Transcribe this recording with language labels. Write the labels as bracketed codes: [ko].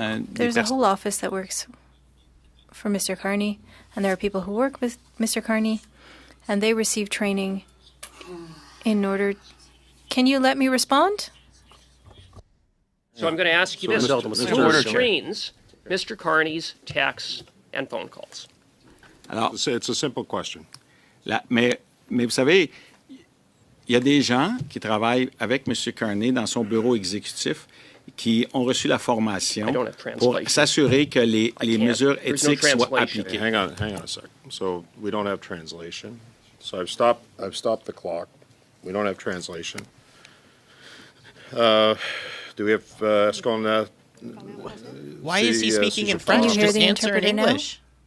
[en] There's a whole office that works for Mr. Carney, and there are people who work with Mr. Carney, and they receive training in order... Can you let me respond? So I'm going to ask you this. Who screens Mr. Carney's texts and phone calls? [fr] Alors, [en] it's a simple question. [fr] Mais vous savez, il y a des gens qui travaillent avec M. Carney dans son bureau exécutif qui ont reçu la formation pour s'assurer que les mesures éthiques soient appliquées. [en] Hang on a sec. So we don't have translation. So I've stopped the clock. We don't have translation. Do we have [fr] est-ce qu'on a... [en] Why is he speaking in French? Just answer in English.